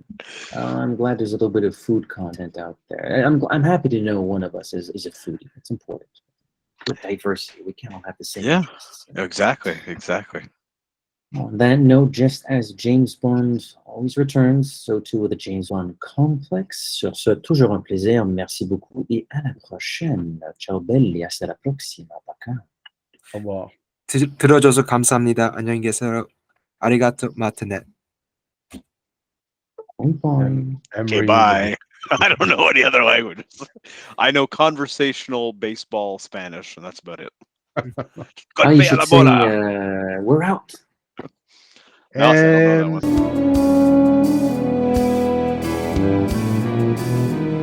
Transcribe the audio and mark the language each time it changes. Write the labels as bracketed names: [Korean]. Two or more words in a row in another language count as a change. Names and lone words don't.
[English] I'm glad there's a little bit of food content out there. I'm happy to know one of us is a foodie. It's important. With diversity, we can't all have the same interests. Exactly. On that note, just as James Bond always returns, so too will the James Bond Complex. [French] Sur ce, toujours un plaisir. Merci beaucoup et à la prochaine. [Italian] Ciao belli, [Spanish] hasta la próxima. Baka. [English] Wow. [Korean] 들어줘서 감사합니다. 안녕히 계세요. [Japanese] ありがとう またね. [English] Bye. Okay, bye. I don't know any other languages. I know conversational baseball Spanish, and that's about it. You should sing, we're out. No, I don't know that one.